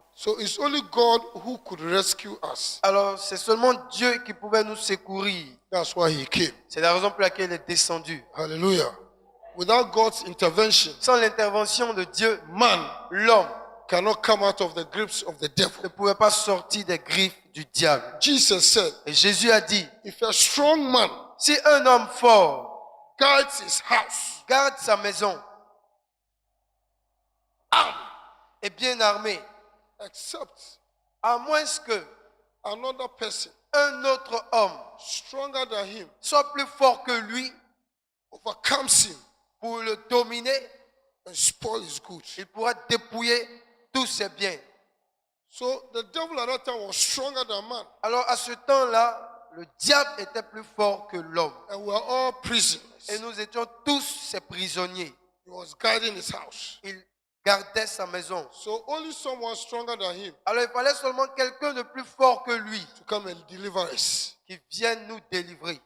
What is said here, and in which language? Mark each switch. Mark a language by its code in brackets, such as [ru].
[en] So it's only God who could rescue us. [fr] Alors c'est seulement Dieu qui pouvait nous secourir. [en] That's why he came. [fr] C'est la raison pour laquelle il est descendu. [en] Hallelujah. Without God's intervention, [fr] Sans l'intervention de Dieu, [en] man [fr] l'homme [en] cannot come out of the grips of the [fr] ne [en] devil. [fr] pouvait pas sortir des griffes du diable. [en] Jesus said, [fr] Et Jésus a dit, [en] if a strong man [fr] si un homme fort [en] guards his house, [fr] garde sa maison, [en] armed, [fr] est bien armé, [en] except [fr] à moins que [en] another person [fr] un autre homme [en] stronger than him [fr] soit plus fort que lui [en] overcomes him [fr] pour le dominer, [en] and spoil his goods. [fr] il pourra dépouiller tous ses biens. [en] So the devil at that time was stronger than man, [fr] Alors à ce temps-là, le diable était plus fort que l'homme. [en] and we are all prisoners. [fr] Et nous étions tous ses prisonniers. [en] He was guarding his house. [fr] Il gardait sa maison. [en] So only someone stronger than him [fr] Alors il fallait seulement quelqu'un de plus fort que lui [en] to come and deliver us. [fr] qui vienne nous délivrer.